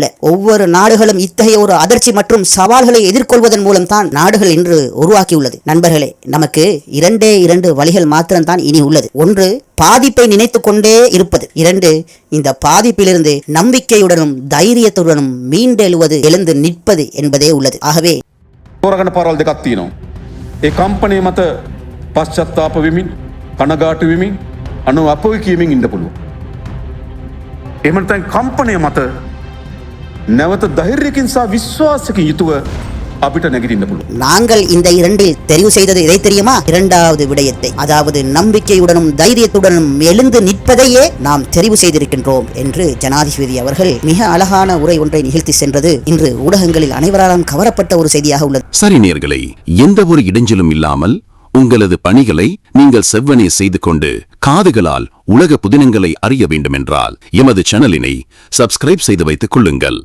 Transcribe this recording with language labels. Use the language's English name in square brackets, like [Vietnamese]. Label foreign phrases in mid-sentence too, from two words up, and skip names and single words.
[Tamil] ஒவ்வொரு நாடுகளும் இத்தகைய ஒரு அதிர்ச்சி மற்றும் சவால்களை எதிர்கொள்வதன் மூலம் தான் நாடுகள் இன்று உருவாக்கியுள்ளது. நண்பர்களே, நமக்கு 2 வழிகள் மாத்திரம்தான் இனி உள்ளது. ஒன்று, பாதிப்பை நினைத்து கொண்டே இருப்பது. 2, இந்த பாதிப்பிலிருந்து நம்பிக்கையுடனும் தைரியத்துடனும் எழுந்து நிற்பது என்பதே உள்ளது. ஆகவே [Sinhala] තෝරගන්න පාරවල් දෙකක් තියෙනවා. ඒ කම්පණය මත පශ්චත්තාප වෙමින්, කනගාටු වෙමින්, අපොයි කියමින් ඉන්න පුළුවන්. එහෙම නැත්නම් කම්පණය මත නැවත ධෛර්යකින් සහ විශ්වාසකින් යුතුව අපිට නැගිටින්න පුළුවන්. [Tamil] நாங்கள் இந்த 2இல் தெரிவு செய்தது எதை தெரியுமா? 2வது விடயத்தை, அதாவது நம்பிக்கையுடனும் தைரியத்துடனும் எழுந்து நிற்பதையே நாம் தெரிவு செய்திருக்கின்றோம் என்று ஜனாதிபதி அவர்கள் மிக அழகான உரை ஒன்றை நிகழ்த்தி சென்றது இன்று ஊடகங்களில் அனைவராலும் கவரப்பட்ட ஒரு செய்தியாக உள்ளது. சரி நேயர்களே, எந்த ஒரு இடைஞ்சலும் இல்லாமல் உங்களது பணிகளை நீங்கள் செவ்வனே செய்து கொண்டு காதுகளால் உலக புதினங்களை அறிய வேண்டுமென்றால் எமது சேனலினை சப்ஸ்கிரைப் செய்து வைத்துக் கொள்ளுங்கள்.